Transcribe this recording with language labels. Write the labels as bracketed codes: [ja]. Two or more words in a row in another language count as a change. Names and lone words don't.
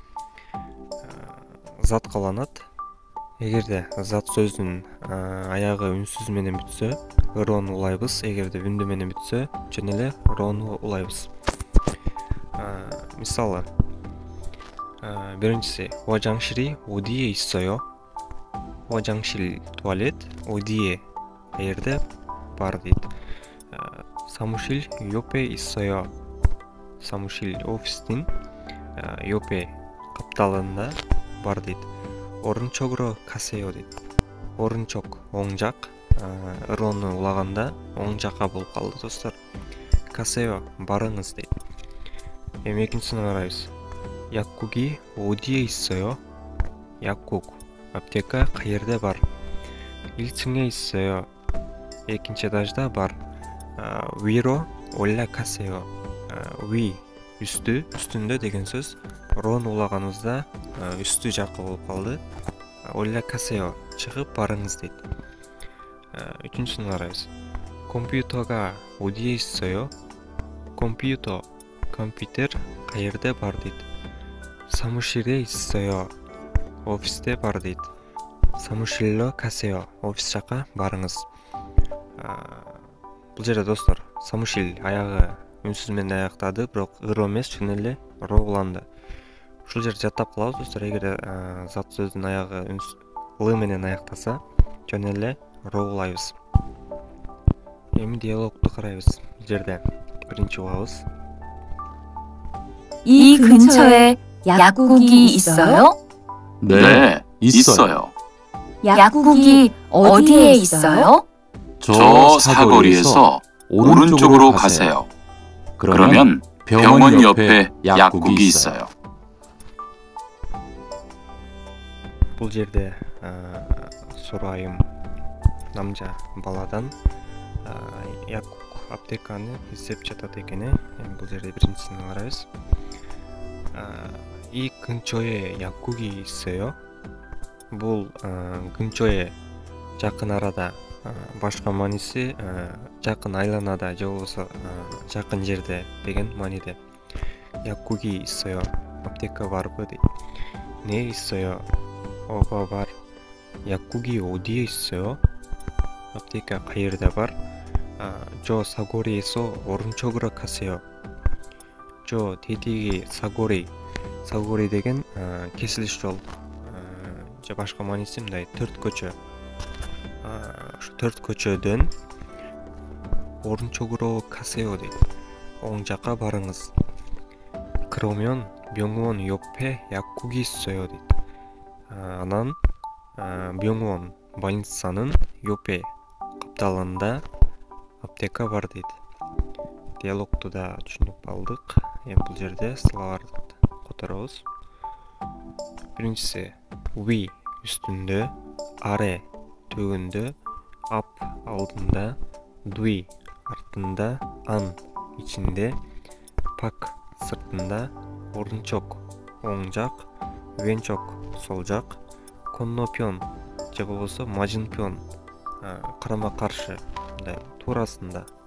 [ky] Зат каланат. Эгерде зат сөздүн аягы үнсүз менен бүтсө, ырону улайбыз. Эгерде үндү менен бүтсө, жана эле рону улайбыз. Мисалы, биринчиси [ko] 화장실이 어디에 있어요? [ky] 화장실 туалет 어디에 каерде бар дейт. [ko] 사무실 옆에 있어요. [ky] 사무실 офистин 옆에 капталында бар дейт. [ko] 오른쪽으로 가세요 дейт. [ky] 오른쪽 оң жак, ырону улаганда оң жакка болуп калды достор. 가세요 барыңыз дейт. Эми экинчисине карайбыз. [ko] 약국이 어디에 있어요? 약국 [ky] аптека каерде бар? [ko] 1층에 있어요. [ky] экинчи этажда бар. [ko] 위로 올라가세요. [ky] 위 үстү, үстүндө деген сөз. Рону улаганыбызда үстү жакка болуп калды. 올라가세요 чыгып барыңыз дейт. Үчүнчүсүн карайбыз. [ko] компьютер가 어디에 있어요? [ky] компьютер каерде бар дейт. [ko] 사무실에 있어요. [ky] офисте бар дейт. [ko] 사무실로 가세요. [ky] офис жакка барыңыз. Бул жерде достор, 사무실 аягы үнсүз менен аяктады, бирок ыро эмес, чын эле ро уланды. Ушул жерде жаттап калабыз достор. Эгерде зат сөздүн аягы л менен аяктаса, жөн эле ро улайбыз. Эми диалогду карайбыз. Бул жерде биринчи угабыз. [ko] 이 근처에 약국이 있어요? 네, 있어요. 약국이 어디에 있어요? 저 사거리에서 오른쪽으로 가세요. 그러면 병원 옆에 약국이 있어요. [ky] Бул жерде сурайым намжа баладан 약국 аптеканы издеп жатат экен. Бул жерде биринчисин карайбыз. [ko] 이 근처에 약국이 있어요? [ky] Бул 근처에 жакын арада, башка мааниси жакын айланада же болбосо жакын жерде деген мааниде. [ko] 약국이 있어요. [ky] аптека барбы дейт. [ko] 네 있어요? [ky] ооба бар. [ko] 약국이 어디에 있어요? [ky] аптека каерде бар? [ko] 저 사거리에서 오른쪽으로 가세요. [ky] 저 тетиги 사거리 деген кесилиш жол. Же башка мааниси мындай, төрт көчө. Ушу төрт көчөдөн [ko] 오른쪽으로 가세요 [ky] дейт. оң жакка барыңыз. [ko] 그러면 병원 옆에 약국이 있어요 дейт. [ky] Анан 병원 больницанын 옆에 капталында аптека бар дейт. Диалогту да түшүнүп алдык. Бул жерде словарды которобуз. Биринчиси wi үстүндө, аре төгүндө, ап алдында, дуи артында, ан ичинде, пак сыртында, орунчок оң жак, венчок сол жак, коннопион же болбосо мажынпион карама каршы, мындай туурасында.